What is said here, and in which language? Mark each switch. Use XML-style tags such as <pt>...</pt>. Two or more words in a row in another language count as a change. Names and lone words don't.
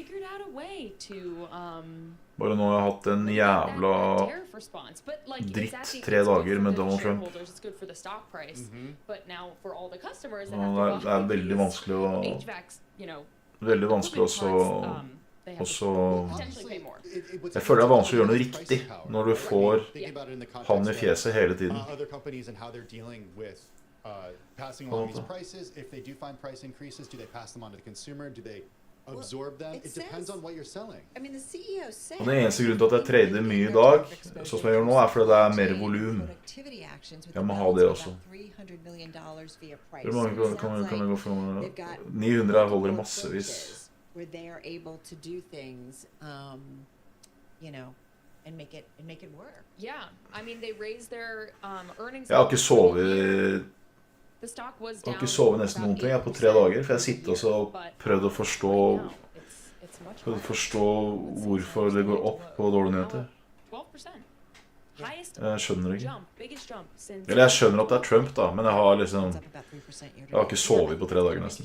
<no>Bare nå har jeg hatt en jævla dritt 3 dager med Donald Trump. Og det er veldig vanskelig å jeg føler det er vanskelig å gjøre noe riktig når du får han i fjeset hele tiden.</no> <en>Absorb them. It depends on what you're selling. I mean, the CEO said.</en> <no>Og den eneste grunnen til at jeg trader mye i dag, sånn som jeg gjør nå, er fordi det er mer volum. Jeg må ha det også. Hvor mange kan jeg gå for? 900 holder massevis.</no> <en>Where they are able to do things, you know, and make it work. Yeah, I mean, they raised their earnings.</en> <no>Jeg har ikke sovet. Jeg har ikke sovet nesten noen ting. Jeg er på 3 dager, for jeg sitter og prøvd å forstå hvorfor det går opp på dårlige nyheter. Jeg skjønner ikke. Eller jeg skjønner at det er Trump da, men jeg har ikke sovet på 3 dager nesten.</no>